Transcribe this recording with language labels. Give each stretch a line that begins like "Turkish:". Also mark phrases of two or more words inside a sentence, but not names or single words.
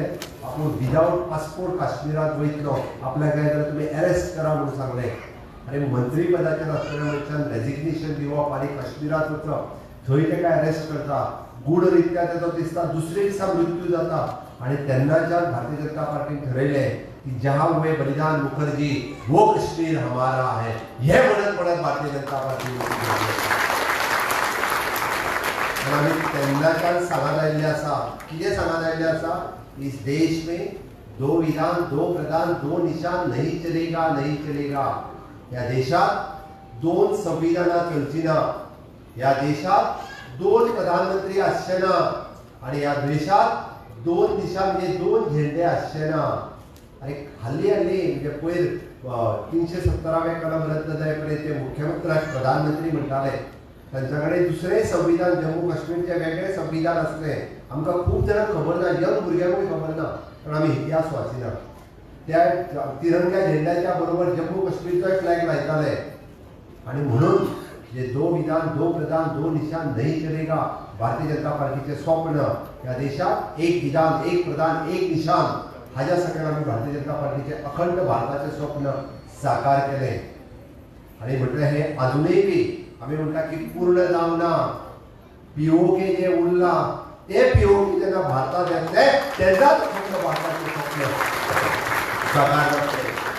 Konkani: आपूण विदावट पासपोर्ट काश्मीरात वयतलो, आपल्याक जाय जाल्यार तुमी अरेस्ट करा म्हणून सांगलें. आनी मंत्री पदाचेर आसतना मनशान रेजिग्नेशन दिवप आनी काश्मीरात वचप, थंय ताका अरेस्ट करता. गूढरित्या ताचो दिसता दुसरे दिसा मृत्यू जाता. आनी तेन्नाच्यान भारतीय जनता पार्टीन ठरयलें की
Hindi: जहाँ हुए बलिदान मुखर्जी वो कश्मीर हमारा है.
Konkani: हे म्हणत भारतीय जनता पार्टी आमी तेन्नाच्यान सांगत आयिल्लें आसा. कितें सांगत आयिल्लें आसा?
Hindi: इस देश में दो विधान, दो प्रधान, दो निशान नहीं चलेगा, नहीं चलेगा.
Konkani: या देशात दोन संविधानां चलची ना. या देशात दोन प्रधानमंत्री आसचे ना. आणि या देशात दोन निशान म्हणजे दोन झेंडे आसचे ना. आणि हल्ली म्हणजे पयर 370वें कलम रद्द जायपर्यंत ते मुख्यमंत्री प्रधानमंत्री म्हणटाले. तांच्या कडेन दुसरें संविधान, जम्मू काश्मीरचे वेगळे संविधान आसले. आमकां खूब जाणांक खबर ना, यंग भुरग्यांकूय खबर ना, कारण आमी इतिहास वाचिना. त्या तिरंग्या झेंड्याच्या बरोबर जम्मू काश्मीरचो फ्लॅग लायताले. आणि म्हणून जे
Hindi: दो विधान, दो प्रधान, दो निशान नहीं चलेगा,
Konkani: भारतीय जनता पार्टीचे स्वप्न. या देशात एक विधान, एक प्रधान, एक निशान, हाज्या सकयल आमी भारतीय जनता पार्टीचे अखंड भारताचे स्वप्न साकार केले. आणि म्हटलें हें अजूनय बी आमी म्हणटा की पूर्ण जावना. पीओके जे उरला ते पीओके जेन्ना भारतात येतले तेन्नाच फक्त भारताचे स्वप्न साकार जातले.